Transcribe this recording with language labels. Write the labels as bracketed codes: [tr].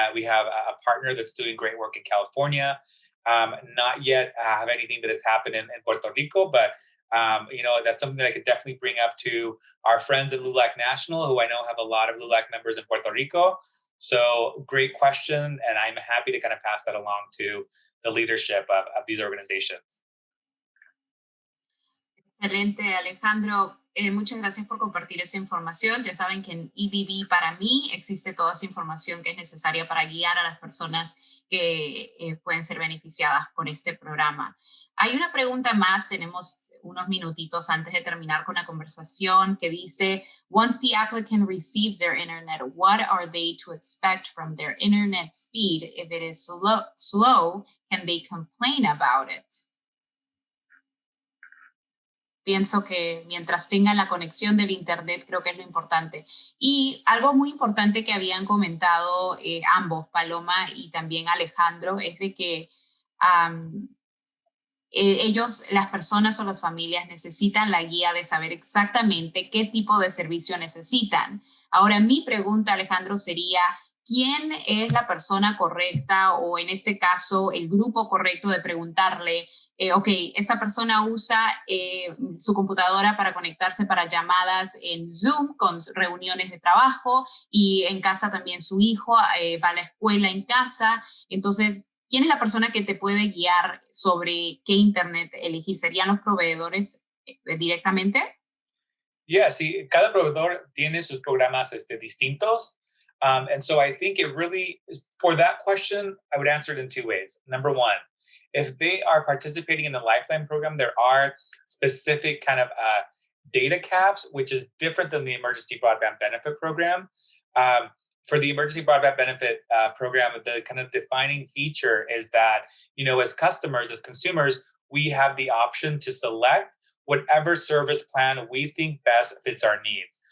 [en] We have a partner that's doing great work in California. Not yet have anything that has happened in Puerto Rico, but that's something that I could definitely bring up to our friends at LULAC National, who I know have a lot of LULAC members in Puerto Rico. So great question, and I'm happy to kind of pass that along to the leadership of these organizations. [es] Excelente, Alejandro. Muchas gracias por compartir esa información. Ya saben que en EBB Para Mi existe toda esa información que es necesaria para guiar a las personas que pueden ser beneficiadas con este programa. Hay una pregunta más, tenemos unos minutitos antes de terminar con la conversación, que dice, [en] once the applicant receives their internet, what are they to expect from their internet speed? If it is slow, can they complain about it? [es] Pienso que mientras tengan la conexión del internet, creo que es lo importante. Y algo muy importante que habían comentado ambos, Paloma y también Alejandro, es de que ellos, las personas o las familias, necesitan la guía de saber exactamente qué tipo de servicio necesitan. Ahora, mi pregunta, Alejandro, sería, ¿quién es la persona correcta o en este caso el grupo correcto de preguntarle, ok, esta persona usa su computadora para conectarse para llamadas en Zoom con reuniones de trabajo y en casa también su hijo va a la escuela en casa? Entonces, ¿quién es la persona que te puede guiar sobre qué internet elegir? ¿Serían los proveedores directamente? Yeah, sí, cada proveedor tiene sus programas distintos. [en] And so I think it really, for that question, I would answer it in two ways. Number one, if they are participating in the Lifeline program, there are specific kind of data caps, which is different than the Emergency Broadband Benefit Program. For the Emergency Broadband Benefit Program, the kind of defining feature is that, as customers, as consumers, we have the option to select whatever service plan we think best fits our needs.